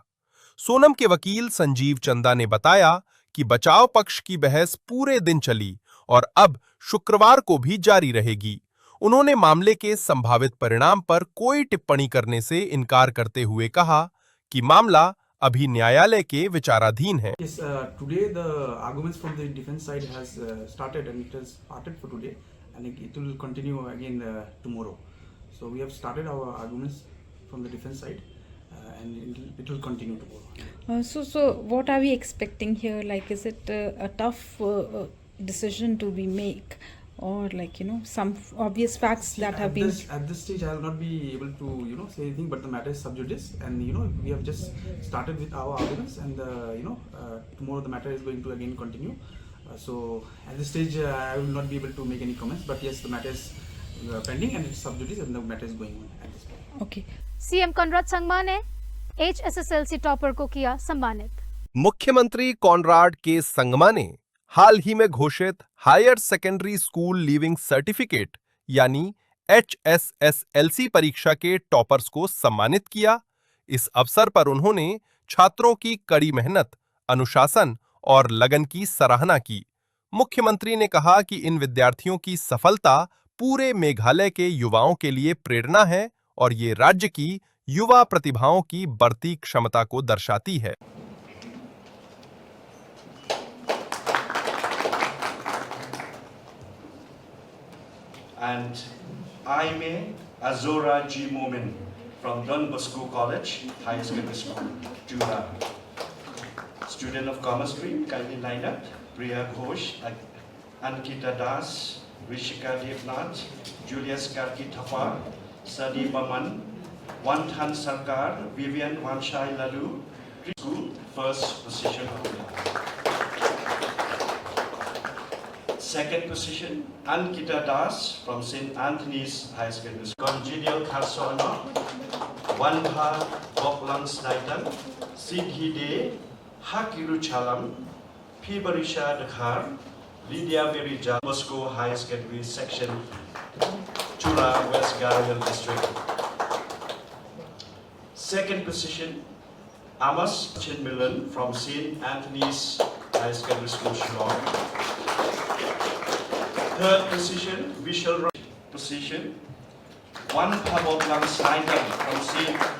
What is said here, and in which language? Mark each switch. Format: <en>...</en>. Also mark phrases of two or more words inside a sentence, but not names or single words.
<hi>सोनम के वकील संजीव चंदा ने बताया कि बचाव पक्ष की बहस पूरे दिन चली और अब शुक्रवार को भी जारी रहेगी। उन्होंने मामले के संभावित परिणाम पर कोई टिप्पणी करने से इनकार करते हुए कहा कि मामला अभी न्यायालय के विचाराधीन है।</hi> <en>Today the arguments from the defense side has started and it has started for today and it will continue again tomorrow. So we have started our arguments from the defense side and it will continue tomorrow. So what are we expecting here? Like, is it a tough decision to be made? Or like, some obvious facts that have been... At this stage I will not be able to, say anything, but the matter is</en> <la>sub judice</la> <en>and, we have just started with our arguments and, tomorrow the matter is going to again continue. So at this stage I will not be able to make any comments, but yes, the matter is pending and it's</en> <la>sub judice</la> <en>and the matter is going on at this point. Okay.</en> <hi>सीएम कॉनराड संगमा ने HSSLC टॉपर को किया सम्मानित। मुख्यमंत्री कॉनराड के संगमा ने हाल ही में घोषित</hi> <en>Higher Secondary School Leaving Certificate</en> <hi>यानी HSSLC परीक्षा के टॉपर्स को सम्मानित किया। इस अवसर पर उन्होंने छात्रों की कड़ी मेहनत, अनुशासन और लगन की सराहना की। मुख्यमंत्री ने कहा कि इन विद्यार्थियों की सफलता पूरे मेघालय के युवाओं के लिए प्रेरणा है और ये राज्य की युवा प्रतिभाओं की बढ़ती क्षमता को दर्शाती है।</hi> <en>And I'm Azora G. Momin from Don Bosco College, High Secondary School, Jura. Student of Commerce Stream, kindly line up. Priya Ghosh, Ankita Das, Rishika Devnath, Julius Karki Thapar, Sadi Baman, Wanthan Sarkar, Vivian Wanshai Lalu, School, first position holder. Second position, Ankita Das from St. Anthony's High Secondary School. Congenial Karsona, Wanpa Boklang Snaitan, Sidhide, Hakiru Chalam, Pibarisha Dakhar, Lydia Berija, Moscow High Secondary Section, Chula, West Garial District. Second position, Amos Chinmilan from St. Anthony's High Secondary School, Shillong. Third position, Vishal position, One Paboklang Saitan from St.</en>